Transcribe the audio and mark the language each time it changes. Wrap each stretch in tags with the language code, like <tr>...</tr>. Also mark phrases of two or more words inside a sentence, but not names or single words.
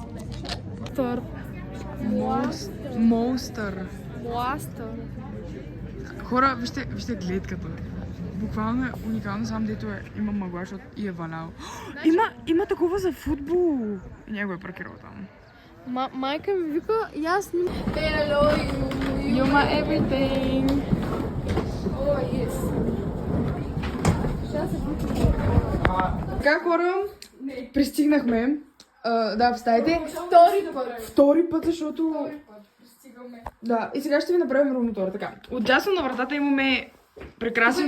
<bg>Монстър. Мластър. Хора, вижте гледката. Буквално е уникално, само дето има мъгла, защото и е валял. Има такова за футбол. И някой е паркирал там. Майка ми вика, и аз снимам.</bg> <en>Hello, You're my everything. Oh, yes.</en> <bg>Така, хора, пристигнахме. Да, встайте. Втори път, защото... Пристигаме. Да, и сега ще ви направим румтура. Така, отдясно на вратата имаме прекрасен...</bg>